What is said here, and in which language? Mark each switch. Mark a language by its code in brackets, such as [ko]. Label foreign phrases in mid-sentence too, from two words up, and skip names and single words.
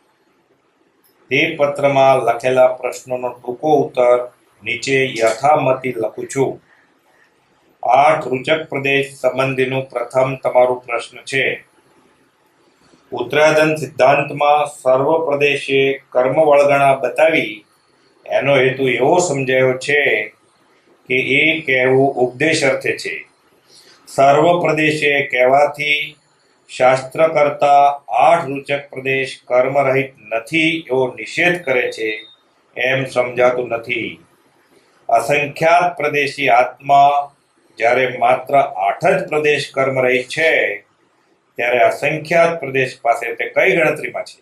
[gu] તે પત્રમાં લખેલા પ્રશ્નોનો ટૂંકો ઉત્તર નીચે યથામતી લખું છું। 8 રુચક પ્રદેશ સંબંધીનો પ્રથમ તમારો પ્રશ્ન છે। ઉત્તરાધન સિદ્ધાંતમાં સર્વ પ્રદેશે કર્મ વળગણા બતાવી એનો હેતુ એવો સમજાયો છે કે એ કહેવું ઉપદેશ અર્થે છે। સર્વ પ્રદેશે કહેવાથી શાસ્ત્ર કરતા 8 રુચક પ્રદેશ કર્મ રહિત નથી એવો નિષેધ કરે છે એમ સમજાતું નથી। અસંખ્યાત પ્રદેશી આત્મા જ્યારે માત્ર 8 જ પ્રદેશ કર્મ રહિત છે ત્યારે અસંખ્યાત પ્રદેશ પાસે તે કઈ ગણતરીમાં છે?